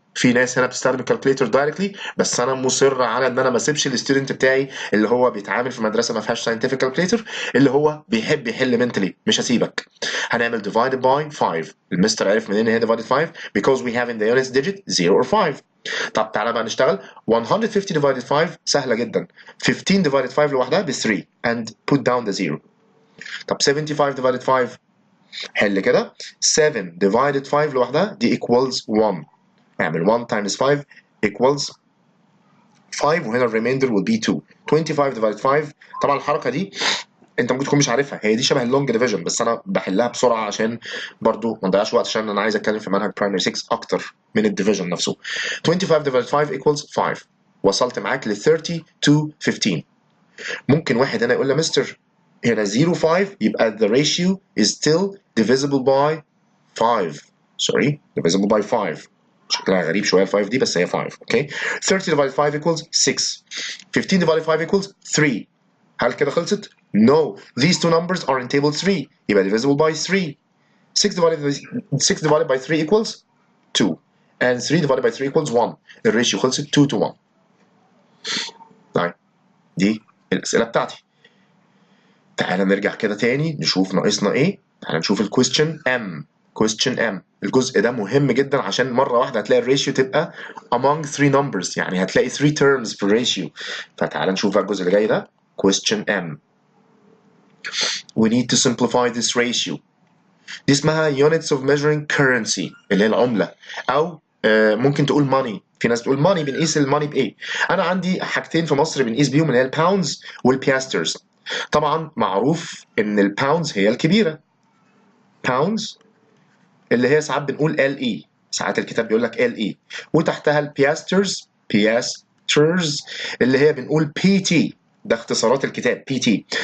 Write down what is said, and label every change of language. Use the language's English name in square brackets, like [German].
[Arabic] في ناس هنا بتستخدم الكالكوليتر دايركتلي، بس انا مصر على ان انا ما اسيبش الستودنت بتاعي اللي هو بيتعامل في مدرسه ما فيهاش ساينتفك كالكوليتر، اللي هو بيحب يحل منتلي، مش هسيبك. [English] هنعمل divided by 5. [Arabic] المستر عرف منين هي [English] divided 5 because we have in the units digit 0 or 5. [Arabic] طب تعالى بقى نشتغل 150 divided 5 سهله جدا. [English] 15 divided 5 لوحدها ب 3 and put down the 0. [Arabic] طب 75 divided 5 حل كده 7 divided 5 لوحدها دي equals 1. [English] اعمل 1 times 5 equals 5 وهنا الريميندر will be 2. [Arabic] 25 divided 5 طبعا الحركه دي انت ممكن تكون مش عارفها، هي دي شبه اللونج ديفيجن بس انا بحلها بسرعه عشان برضو ما نضيعش وقت، عشان انا عايز اتكلم في منهج برايمري 6 اكتر من الديفيجن نفسه. [English] 25 divided 5 equals 5. [Arabic] وصلت معاك ل 30 to 15. ممكن واحد هنا يقول لي مستر هنا 0 5 يبقى [English] the ratio is still divisible by 5. sorry divisible by 5. [Arabic] شكلها غريب شويه ال 5 دي بس هي 5. [English] Okay 30 divided 5 equals 6. 15 divided 5 equals 3. [Arabic] هل كده خلصت؟ No. [English] These two numbers are in table 3. [Arabic] يبقى [English] divisible by 3. 6 divided by 3 equals 2. And 3 divided by 3 equals 1. [Arabic] الريشيو خلصت 2 to 1. طيب دي الأسئلة بتاعتي. تعالى نرجع كده تاني نشوف ناقصنا ايه. تعالى نشوف الكويستشن M. question M. الجزء ده مهم جدا عشان مرة واحدة هتلاقي الريشيو تبقى [English] among 3 numbers، [Arabic] يعني هتلاقي 3 terms في الريشيو. فتعالى نشوف الجزء اللي جاي ده. [English] question M. We need to simplify this ratio. [Arabic] دي اسمها [English] units of measuring currency [Arabic] اللي هي العملة، أو ممكن تقول money. في ناس بتقول ماني بنقيس الماني بايه؟ انا عندي حاجتين في مصر بنقيس بيهم اللي هي الباوندز والبياسترز. طبعا معروف ان الباوندز هي الكبيره، باوندز اللي هي ساعات بنقول ال اي، ساعات الكتاب بيقول لك ال اي، وتحتها البياسترز، بياسترز اللي هي بنقول بي تي، ده اختصارات الكتاب بي تي.